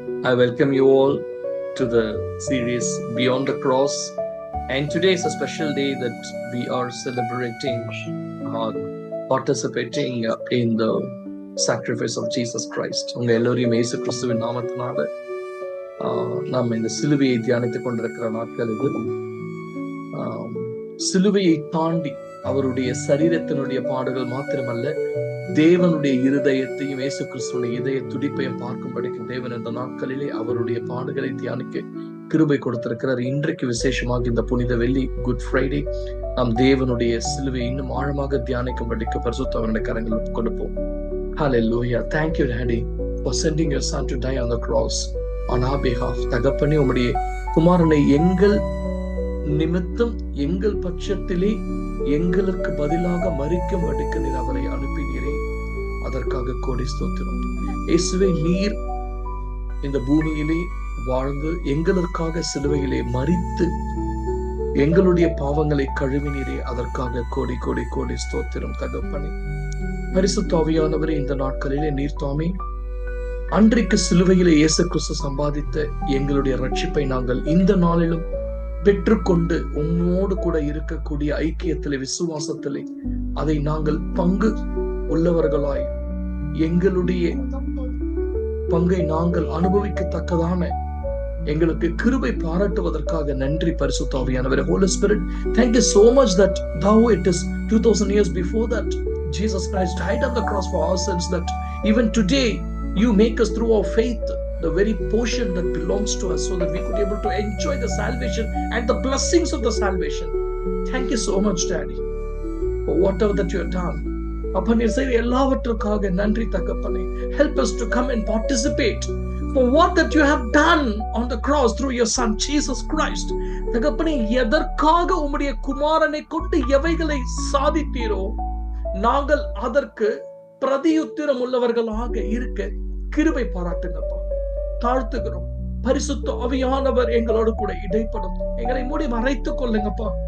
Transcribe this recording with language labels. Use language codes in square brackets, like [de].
[en] I welcome you all to the series Beyond the Cross. And today is a special day that we are celebrating or participating in the sacrifice of Jesus Christ. [ta] உங்க எல்லோரையும் இயேசு கிறிஸ்துவின் நாமத்தினால நாம் இந்த சிலுவையை தியானித்துக் கொண்டிருக்கிற நாட்கள் இது. சிலுவையை தாண்டி அவருடைய சரீரத்தினுடைய பாடுகள் மாத்திரமல்ல, தேவனுடைய இருதயத்தையும் இயேசு கிறிஸ்துவின் இதய துடிப்பையும் பார்க்கும்படிக்கு தேவன் இந்த நாட்களிலே அவருடைய பாடுகளை தியானிக்க கிருபை கொடுத்திருக்கிறார். இன்றைக்கு விசேஷமாக இந்த புனித வெள்ளி குட் ஃப்ரைடே நாம் தேவனுடைய சிலுவை இன்னும் ஆழமாக தியானிக்கும்படிக்கு பரிசுத்தவருடைய கரங்கள் கொடுப்போம். [en] Hallelujah. Thank you, Daddy, for sending your son to die on the cross on our behalf. [ta] தகப்பனே, உம்முடைய குமாரனை எங்கள் நிமித்தம் எங்கள் பட்சத்திலே எங்களுக்கு பதிலாக மரிக்கும்படிக்கு நீர் அவரை அனுப்பினீரே, அதற்காக கோடி ஸ்தோத்திரம். இயேசுவே, நீர் இந்த பூமியிலே வாழ்ந்து எங்களுக்காக சிலுவையிலே மரித்து எங்களுடைய பாவங்களை கழுவினீரே, அதற்காக கோடி கோடி கோடி ஸ்தோத்திரம் தகப்பனே. பரிசுத்த ஆவியானவரே, இந்த நாட்களிலே நீர் தாமே அன்றைக்கு சிலுவையிலே இயேசு கிறிஸ்து சம்பாதித்த எங்களுடைய ரட்சிப்பை நாங்கள் இந்த நாளிலும் பெற்றுக்கொண்டு உன்னோடு கூட இருக்கக்கூடிய ஐக்கியத்திலே விசுவாசத்திலே அதை நாங்கள் பங்கு உள்ளவர்களாய் எங்களுடைய பங்கை நாங்கள் அனுபவிக்கத்தக்கதான எங்களுக்கு கிருபை பாராட்டுவதற்காக நன்றி பரிசுத்த ஆவியானவரே. [en] Holy Spirit, thank you so much that thou, it is 2000 years before that Jesus Christ died on the cross for our sins, that even today you make us through our faith the very portion that belongs to us, so that we could be able to enjoy the salvation and the blessings of the salvation. Thank you so much, Daddy, for whatever that you have done. [ta] அப்பா, நீர் செய்த எல்லாவற்றுக்காக நன்றி தகப்பனே. [en] Help us to come and participate for what that you have done on the cross through your son Jesus Christ. [ta] தகப்பனே, எதற்காக உம்முடைய குமாரனை கொண்டு எவைகளை சாதித்தீரோ நாங்கள் அதற்கு பிரதியுத்திரம் உள்ளவர்களாக இருக்க கிருபை பாராட்டுங்கப்பா. தாழ்த்துகிறோம். பரிசுத்த ஆவியானவர் எங்களோடு கூட இடைப்படும். எங்களை மூடி மறைத்துக் கொள்ளுங்கப்பா.